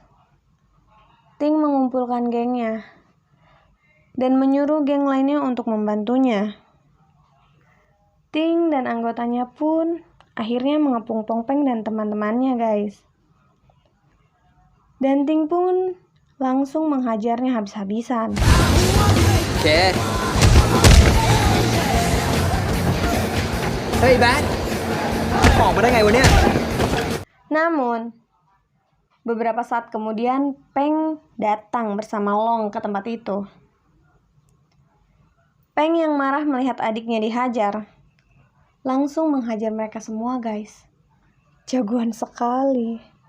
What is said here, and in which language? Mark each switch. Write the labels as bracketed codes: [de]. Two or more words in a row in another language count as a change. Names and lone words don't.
[id] Ting mengumpulkan gengnya dan menyuruh geng lainnya untuk membantunya. Ting dan anggotanya pun akhirnya mengepung Pongpeng dan teman-temannya guys. Dan Ting pun langsung menghajarnya habis-habisan. Oke. Hey, Bat. [th] ออกมาได้ไงวะเนี่ย [id] Namun, beberapa saat kemudian Peng datang bersama Long ke tempat itu. Peng yang marah melihat adiknya dihajar, langsung menghajar mereka semua guys. Jagoan sekali.